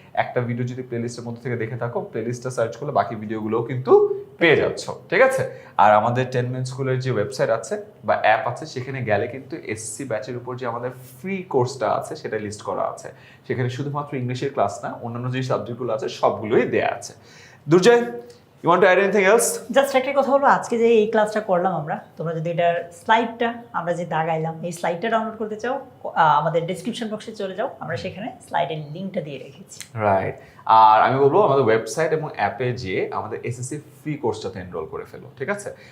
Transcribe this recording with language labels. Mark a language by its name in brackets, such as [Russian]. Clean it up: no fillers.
[Bangla] একটা ভিডিও যদি প্লেলিস্টের মধ্যে থেকে দেখে থাকো, প্লেলিস্টটা সার্চ করলে বাকি ভিডিওগুলোও কিন্তু পেয়ে যাচ্ছ, ঠিক আছে? আর আমাদের 10 মিনিট স্কুলের যে ওয়েবসাইট আছে বা অ্যাপ আছে, সেখানে গেলে কিন্তু এসসি ব্যাচের উপর যে আমাদের ফ্রি কোর্সটা আছে সেটা লিস্ট করা আছে। সেখানে শুধুমাত্র ইংলিশের ক্লাস না, অন্যান্য যে সাবজেক্টগুলো আছে সবগুলোই দেয়া আছে। [English] Durjoy, you want to add anything else? [Bangla] Just একটা কথা হলো, আজকে যে এই ক্লাসটা করলাম আমরা, তোমরা যদি এটার স্লাইডটা আমরা যে দাগাইলাম এই স্লাইডটা ডাউনলোড করতে চাও, আমাদের ডেসক্রিপশন বক্সে চলে যাও, আমরা সেখানে স্লাইডের লিঙ্কটা দিয়ে রেখেছি। রাইট। আর আমি বলবো আমাদের ওয়েবসাইট এবং অ্যাপে যেয়ে আমাদের এসএসসি ফ্রি কোর্সটাতে এনরোল করে ফেলো, ঠিক আছে?